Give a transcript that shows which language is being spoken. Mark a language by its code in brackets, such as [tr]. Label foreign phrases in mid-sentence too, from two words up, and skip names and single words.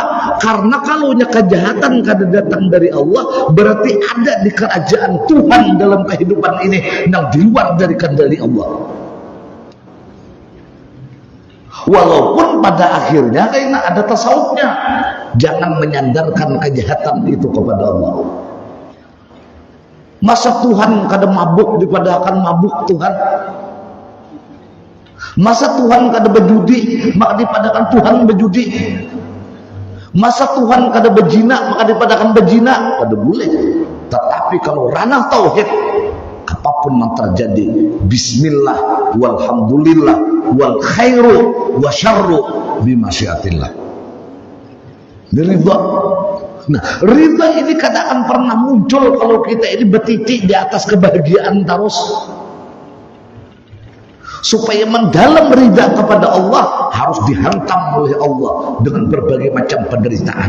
[id] Karena kalau kejahatan kada datang dari Allah, berarti ada di kerajaan Tuhan dalam kehidupan ini yang di luar dari kendali Allah. Walaupun pada akhirnya karena ada tasawufnya, jangan menyandarkan kejahatan itu kepada Allah. [bjn] Masa Tuhan kada mabuk dipadakan mabuk Tuhan? Masa Tuhan kada berjudi maka dipadakan Tuhan berjudi? Masa Tuhan kada berzina maka dipadakan berzina? [id] Kada boleh. Tetapi kalau ranah tauhid, apapun yang terjadi, [ar] بسم الله والحمد لله والخير والشر بمشيئة الله. [id] Ridha. Nah, ridha ini kadang akan pernah muncul kalau kita ini bertitik di atas kebahagiaan terus. Supaya mendalam ridha kepada Allah harus dihantam oleh Allah dengan berbagai macam penderitaan.